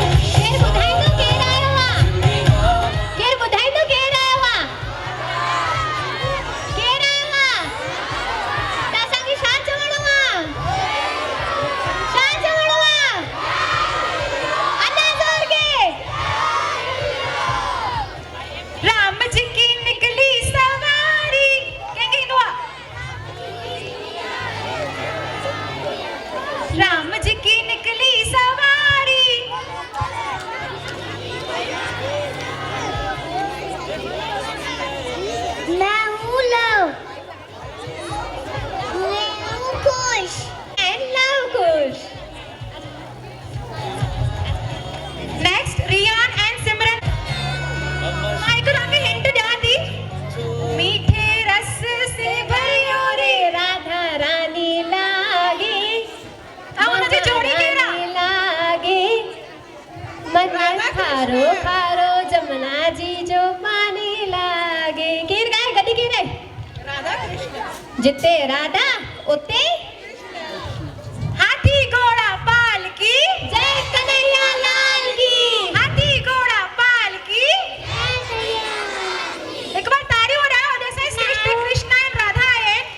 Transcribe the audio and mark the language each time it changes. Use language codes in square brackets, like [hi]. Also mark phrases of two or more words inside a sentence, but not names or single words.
[sd] केर ॿुधाईंदो केर आयो आहे त असांखे छा चवणो आहे अञा ज़ोर के [hi] राम जी की निकली सवारी [sd] कंहिंखे ईंदो आहे [hi] राम जी की निकली सवारी मैं हूँ लव मैं हूँ खुश [en] and love kush. Next, Riyan and Simran. [sd] माइक रंग हिंट ॾियां थी [hi] मीठे रस से भरियो रे राधा रानी लागे [sd] ऐं हुनजी जोड़ी केरु आहे [hi] लागे मन खारो खारो जमुना जी जो पानी लागे [sd] केरु गाए गॾु केरु आहे राधा कृष्ण [hi] जिते राधा उते हाथी घोड़ा पाल की जय कन्हैया लाल की हाथी घोड़ा पाल की एक बार ताली हो रहा है जैसे स्टेज पे कृष्णा एंड राधा आए